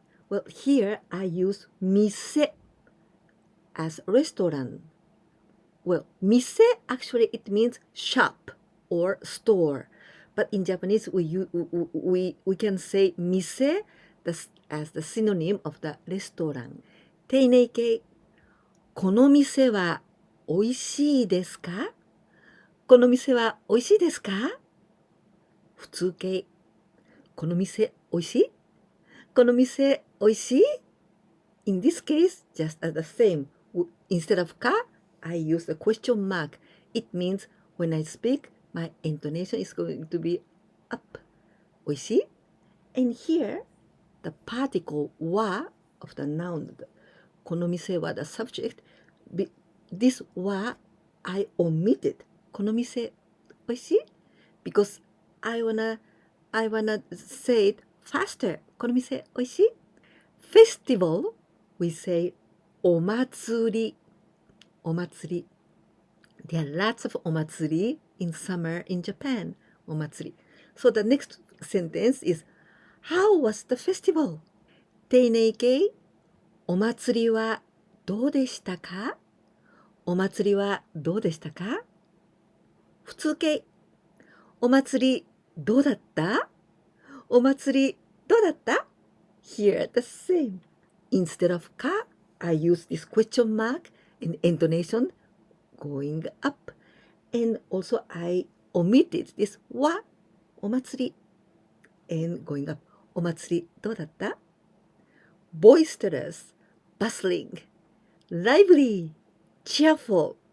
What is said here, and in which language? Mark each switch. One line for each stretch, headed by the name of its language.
English: Well, here I use 店 as restaurant. Well, 店 actually it means shop or store. But in Japanese, we can say 店 as the synonym of the restaurant.
Japanese: 丁寧形。この店は美味しいですか？この店は美味しいですか？普通形。この店美味しい？この店美味しい？
English: In this case, just as the same. Instead of か I use the question mark. It means when I speak, my intonation is going to be up.
Japanese: おいしい?
English: And here, the particle は of the noun,
Japanese: この店は
English: the subject, this は I omitted.
Japanese: この店おいしい?
English: Because I wanna say it faster. この店おいしい? Festival, we say お祭り。
Japanese: お祭り。
English: There are lots of お祭り in summer in Japan. お祭り。So the next sentence is, how was the festival?
Japanese: 丁寧形、お祭りはどうでしたか？お祭りはどうでしたか？普通形、お祭りどうだった？お祭りどうだった？
English: Here the same. Instead of ka, I use this question mark and intonation going up. And also I omitted this wa, お祭り and going up.
Japanese: お祭りどうだった？
English: Boisterous, bustling, lively, cheerful.